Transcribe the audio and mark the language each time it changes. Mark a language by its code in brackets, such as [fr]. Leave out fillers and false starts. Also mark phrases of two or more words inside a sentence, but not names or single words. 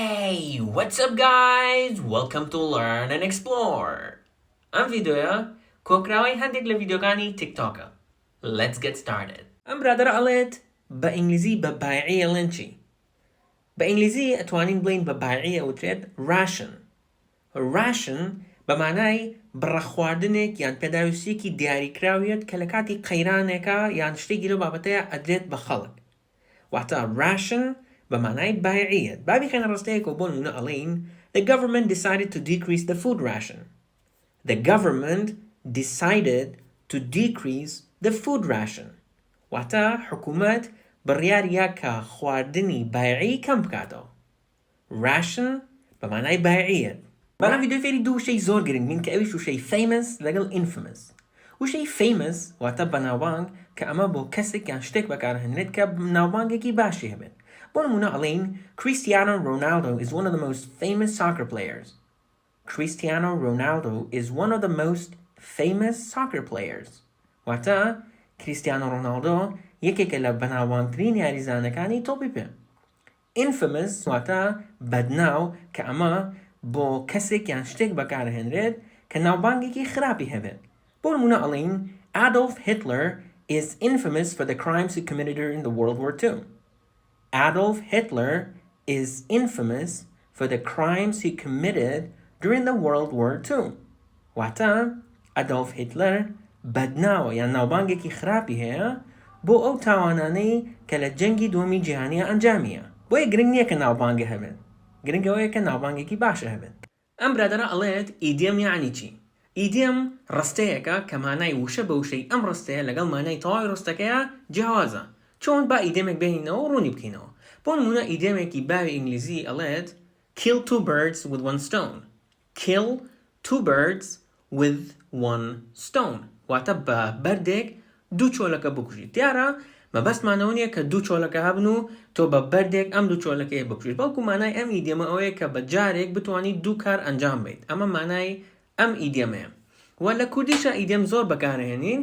[en] Hey, what's up guys? Welcome to Learn and Explore. [ckb] ئەم ڤیدیۆیە کۆکراوەی هەندێک لە ڤیدیۆکانی تیکتۆکە. [en] Let's get started. [ckb] ئەم برادەرە ئەڵێت بە ئینگلیزی بە بایعی ئەڵێن چی؟ بە ئینگلیزی ئەتوانین بڵین بە بایعی ئەوترێت ration. ration بە مانای بڕە خواردنێک یان پێداویستیەکی دیاریکراویەت کە لە کاتی قەیرانێکە یان شتێکی لەو بابەتەیە ئەدرێت بە خەڵک. واتە ration بە مانای بایعیەت. بابی خێنە ڕستەیەکەوە بۆ نمونە ئەڵێین [en] The government decided to decrease the food ration. The government decided to decrease the food ration. [ckb] واتە حکوومەت بڕیاریە کە خواردنی بایعی کەم بکاتەوە. ration بە مانای بایعیەت. بەڵام ڤیدیۆ فێری دوو وشەی زۆر گرنگ بین کە ئەویش وشەی famous لەگەڵ infamous. وشەی famous واتە بەناوبانگ کە ئەمە بۆ کەسێک یان شتێک بەکارهێنرێت کە ناوبانگێکی باشی هەبێت. بۆ نمونە ئەڵێین [en] Cristiano Ronaldo is one of the most famous soccer players. Cristiano Ronaldo is one of the most famous soccer players. [ckb] واتە کریستیانۆ ڕۆناڵدۆ یەکێکە لە بەناوبانگترین یاریزانەکانی تۆپی پێ. Infamous واتە بەدناو کە ئەمە بۆ کەسێک یان شتێک بەکارهێنرێت کە ناوبانگێکی خراپی هەبێت. بۆ نمونە ئەڵێین [en] Adolf Hitler is infamous for the crimes he committed during the World War II. Adolf Hitler is infamous for the crimes he committed during the World War II. [ckb] واتە Adolf Hitler بەدناوە یان ناوبانگێکی خراپی هەیە بۆ ئەو تاوانانەی کە لە جەنگی دووەمی جیهانیە ئەنجامیە. بۆیە گرنگ نییە کە ناوبانگە هەبێت. گرنگەوەیە کە ناوبانگێکی باشە هەبێت. ئەم برادەرە ئەڵێت ئیدیۆم یعنی چی؟ ئیدیۆم ڕستەیەکە کە مانای وشە بە وشەی ئەم ڕستەیە لەگەڵ مانای تەواوی ڕستەکەیە جیاوازە. چۆن با ئیدیۆمێک بێنینەوە و ڕوونی بکەینەوە. بۆ نمونە ئیدیۆمێکی باوی ئینگلیزی ئەڵێت [en] Kill two birds with one stone. Kill two birds with one stone. [ckb] واتە بە بەردێک دوو چۆلەکە بکوژیت. دیارە مەبەستمانەوە نییە کە دوو چۆلەکە هەبن و تۆ بە بەردێک ئەم دوو چۆلەکەیە بکوژیت. بەڵکو مانای ئەم ئیدیۆمە ئەوەیە کە بە جارێک بتوانیت دوو کار ئەنجام بیت. ئەمە مانای ئەم ئیدیۆمەیە. و لە کوردیشە ئیدیۆم زۆر بەکارهێنین.